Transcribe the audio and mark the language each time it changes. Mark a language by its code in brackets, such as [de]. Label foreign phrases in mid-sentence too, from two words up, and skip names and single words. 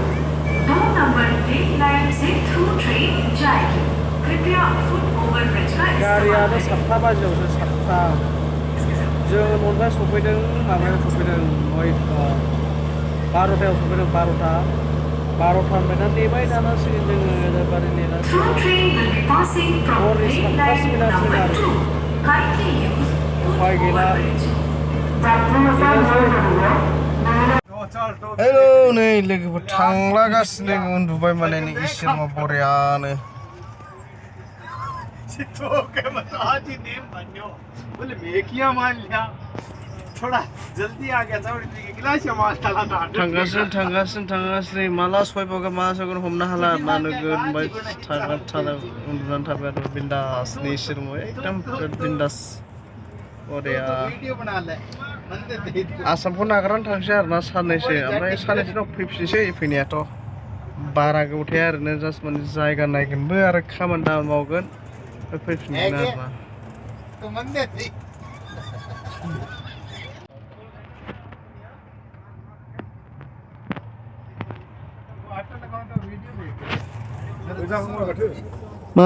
[hi] नंबर 8 लाइन से [en] through train [hi] जाएगी कृपया [en] foot over bridge [hi] का [brx] गारियानो 7टा बाजियावसो 7टा जों न'निफ्राय सफैदों माबायाव सफैदों 12टायाव सफैदों 12टा ओमफ्राय दा नेबाय थानांसिगोन जोङो एबारे नेनांसिगोन हरनि 7टासिम नेनांसिगोन आरो उफाय गैला हेलौ नै लोगोफोर थांलागासिनो उन्दुबाय माने नै इसोर मा बरियानो [hi] बोले मैं किया मान लिया थोड़ा जल्दी आ गया था और गिलास मार डाला था [brx] थांगासिनो माला सफैबावगोन मा सफैगोन हमनो हाला ना नोगोद ओमफ्राय उन्दुनानै थाबाय आरो बिन्दास नै इसोर [hi] एकदम बिन्दास [brx] बरिया आसामखौ नागारनानै थांसै आरोना साननैसो ओमफ्राय साननैसो उनाव फैफिनसै फैनायाथ' बारा गोबाव थाया ओरैनो जास्ट माने जायगा नायगोनबो आरो खामानि दामानि मावगोन फैफिनगोन आरोना मा